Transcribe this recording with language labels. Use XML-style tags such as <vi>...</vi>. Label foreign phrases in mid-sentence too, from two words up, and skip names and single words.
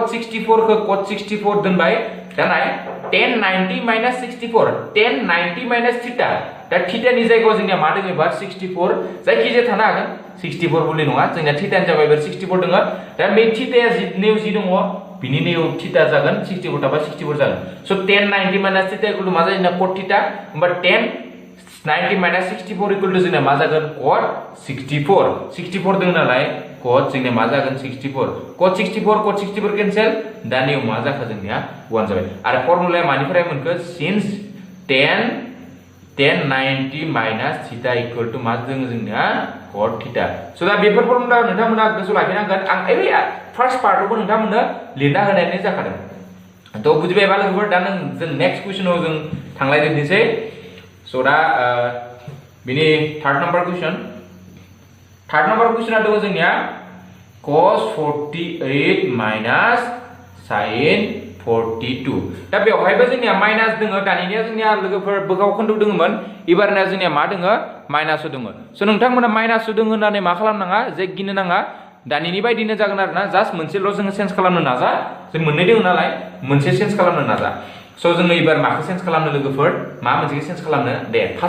<brx>64 खौ cot 64 दोनबाय दा नाय 10</brx> <en>90 minus 64</en> <brx>10</brx> <en>90 minus theta</en> <brx>दा थीटानि जायगायाव जोंनिया मा दङ एबार 64 जायखिजाया थानो हागोन 64 बोलि नङा जोंनिया थीटानि जाबाय एबार 64 दङ दा बे थीटाया नै जि दङ बिनि नेव थीटा जागोन 64 थाबा 64 जागोन सो</brx> <en>tan 90 minus theta equal to</en> <brx>मा जायो ना cot थीटा होमबा</brx> <en>tan 90 minus 64 equal to</en> <brx>जोंना मा जागोन cot 64 दं नालाय cot जोंना मा जागोन 64 cot 64 कैंसिल दानियाव मा जाखो जोंनिया 1 जाबाय आरो फर्मुलाया मानिफ्राय मोनखो सिन्स tan</brx> <en>90 minus theta equal to</en> <brx>मा दों जोंनिया cot थीटा सो दा बेफोर फर्मुला नोंथांमोना गोसोआव लाखिनांगोन आं ओइ फर्स्ट पार्टआवबो नोंथांमोननो लिरना होनायनि जाखादों तो बुजिबायबा लोगोफोर दा जों नेक्स्ट क्वेश्चनाव जों थांलायदिनोसै सो दा बिनि थर्ड नंबर क्वेश्चना दङ जोंनिया</brx> <en>cos 48 minus sin 42</en> <brx>दा बेवहायबो जोंनिया माइनास दोङो दानिया जोंनिया लोगोफोर बोगाव खोन्दो दोङोमोन इबारना जोंनिया मा दोङो माइनास दोङो सो नोंथांमोना माइनास दोङो होननानै मा खालामनाङा जे गिनो नाङा दानिनि बायदिनो जागोन आरोना जास्ट मोनसेल' जोङो चेन्ज खालामनो नाजा जों मोननै दोङो नालाय मोनसे चेन्ज खालामनो नाजा सो जोङो इबार माखौ चेन्ज खालामनो लोगोफोर मा मोनसेखौ चेन्ज खालामनो</brx> <en>the first</en>